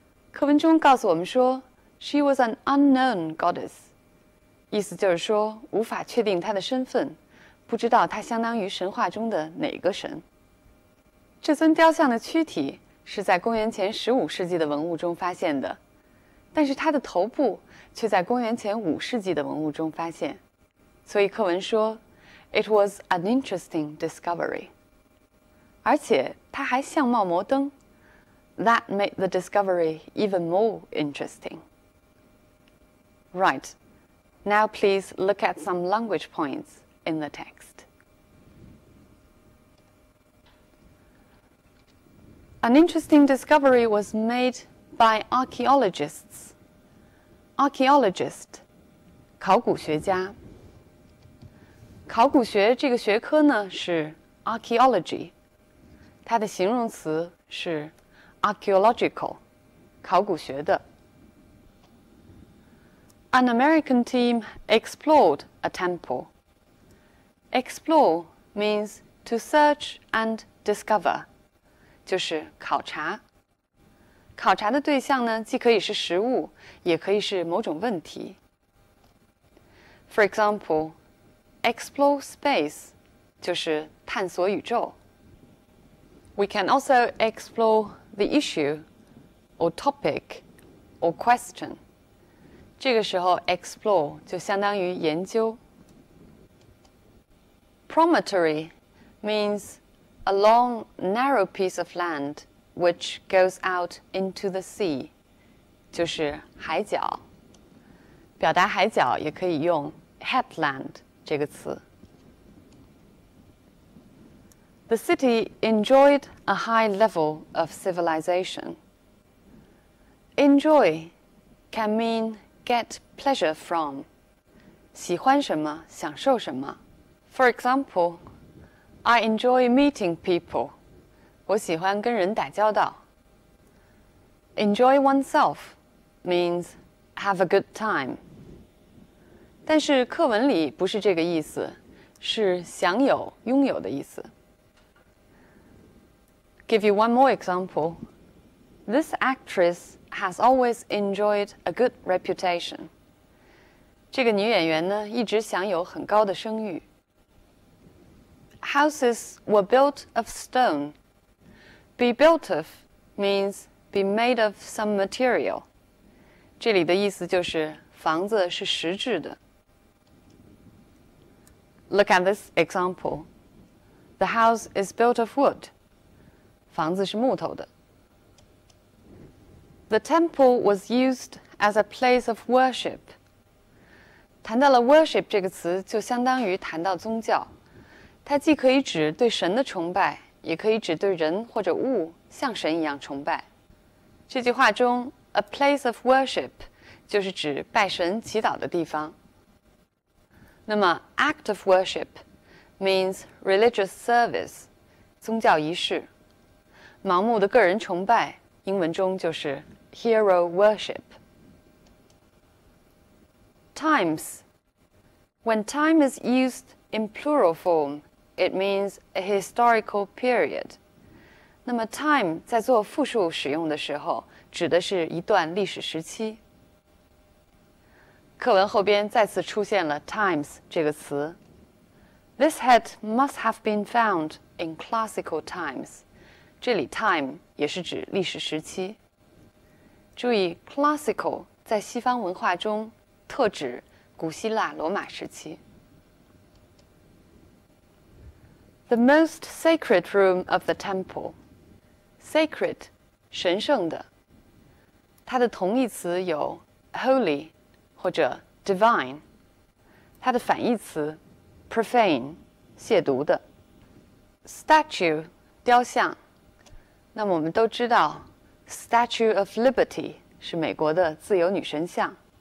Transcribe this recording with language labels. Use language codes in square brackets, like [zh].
[zh] 课文中告诉我们说 ， [en] She was an unknown goddess， [zh] 意思就是说无法确定她的身份，不知道她相当于神话中的哪个神。这尊雕像的躯体是在公元前15世纪的文物中发现的，但是它的头部却在公元前5世纪的文物中发现，所以课文说 [en] It was an interesting discovery. [zh] 而且它还相貌摩登 [en] That made the discovery even more interesting. Right. Now please look at some language points in the text. An interesting discovery was made by archaeologists. [zh] Archaeologist, 考古学家。考古学这个学科呢是 archaeology， 它的形容词是 archaeological， 考古学的。 [en] An American team explored a temple. Explore means to search and discover. [zh] 就是考察。考察的对象呢，既可以是实物，也可以是某种问题。 [en] For example, explore space [zh] 就是探索宇宙。 [en] We can also explore the issue or topic or question. [zh] 这个时候 explore 就相当于研究。 [en] Promontory means a long, narrow piece of land which goes out into the sea. [zh] 就是海角。表达海角也可以用 headland 这个词。 [en] The city enjoyed a high level of civilization. Enjoy can mean get pleasure from. [zh] 喜欢什么，享受什么。 [en] For example, I enjoy meeting people. [zh] 我喜欢跟人打交道。 [en] Enjoy oneself means have a good time. [zh] 但是课文里不是这个意思，是享有、拥有的意思。 [en] Give you one more example. This actress has always enjoyed a good reputation. [zh] 这个女演员呢，一直享有很高的声誉。 [en] Houses were built of stone. Be built of means be made of some material. [zh] 这里的意思就是房子是实质的。 [en] Look at this example. The house is built of wood. [zh] 房子是木头的。 [en] The temple was used as a place of worship. [zh] 谈到了 worship 这个词，就相当于谈到宗教。它既可以指对神的崇拜，也可以指对人或者物像神一样崇拜。这句话中 ， [en] a place of worship [zh] 就是指拜神祈祷的地方。 [en] 那么 act of worship means religious service， [zh] 宗教仪式。盲目的个人崇拜，英文中就是 hero worship。 [en] Times. When time is used in plural form, it means a historical period. [zh] 那么 time 在做复数使用的时候，指的是一段历史时期。课文后边再次出现了 times 这个词。 [en] This head must have been found in classical times. [zh] 这里 time 也是指历史时期。注意 classical 在西方文化中特指古希腊罗马时期。 [en] The most sacred room of the temple. [zh] Sacred 神圣的。它的同义词有 holy 或者 divine， 它的反义词 profane 亵渎的。 Statue 雕像。那么我们都知道 Statue of Liberty 是美国的自由女神像。